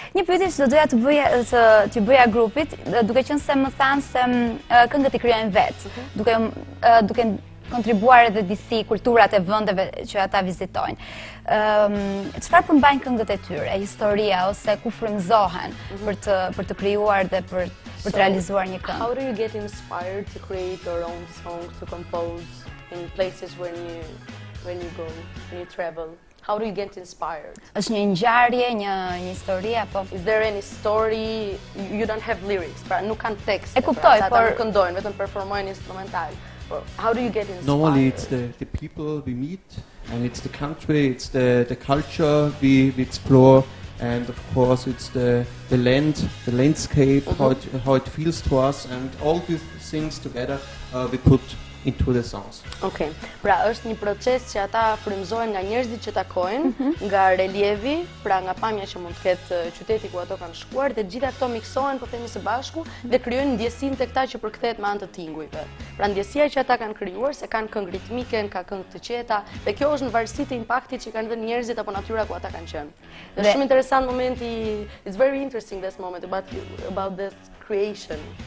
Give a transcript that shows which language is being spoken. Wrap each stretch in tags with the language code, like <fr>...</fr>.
<sq>Një pyetje që do doja të bëja grupit, duke qenë se më thanë se këngët i krijojnë vetë, duke kontribuar edhe disi kulturat e vendeve që ata vizitojnë. Çfarë përmbajnë këngët e tyre, historia ose ku frymëzohen për të krijuar dhe për të realizuar një këngë?</sq> <en>How do you get inspired to create your own songs, to compose in places when you go, when you travel? How do you get inspired?</en> <sq>Është një ngjarje, një histori apo?</sq> <en>Is there any story? You don't have lyrics,</en> <sq>pra nuk kanë tekst. E kuptoj, ata por nuk këndojnë, vetëm performojnë instrumental.</sq> <en>How do you get inspired? Normally it's the people we meet, and it's the country, it's the culture we explore, and of course it's the land, the landscape, how it feels to us, and all these things together we put into the songs. Okay.</en> <sq>Pra është një proces që ata frymëzohen nga njerëzit që takojnë, nga relievi, pra nga pamja që mund të ketë qyteti ku ato kanë shkuar, dhe gjitha këto miksohen, po themi së bashku, dhe krijojnë ndjesinë tek ta që përkthehet me anë të tingujve. Pra ndjesia që ata kanë krijuar, se kanë këngë ritmike, ka këngë të qeta, dhe kjo është në varësi të impaktit që kanë dhënë njerëzit apo natyra ku ata kanë qenë. Është shumë interesant momenti,</sq> <en>it's very interesting this moment about this creation.</en>